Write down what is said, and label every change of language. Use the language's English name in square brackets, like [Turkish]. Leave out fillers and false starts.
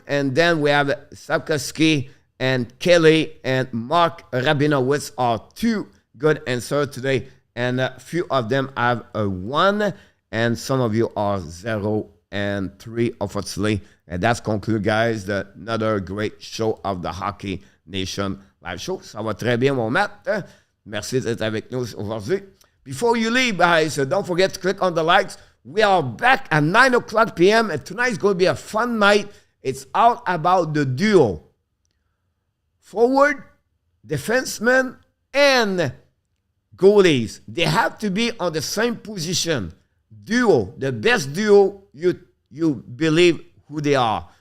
[English] And then we have Sapkowski and Kelly and Mark Rabinowitz are 2 good answers today. And a few of them have a 1. And some of you are 0 and 3, unfortunately. And that's conclude, guys, another great show of the Hockey Nation live show. [French] Ça va très bien, mon Matt. Merci d'être avec nous aujourd'hui. [English] Before you leave, guys, don't forget to click on the likes. We are back at 9 o'clock p.m. And tonight's going to be a fun night. It's all about the duo. Forward, defenseman, and goalies. They have to be on the same position. Duo, the best duo you believe who they are.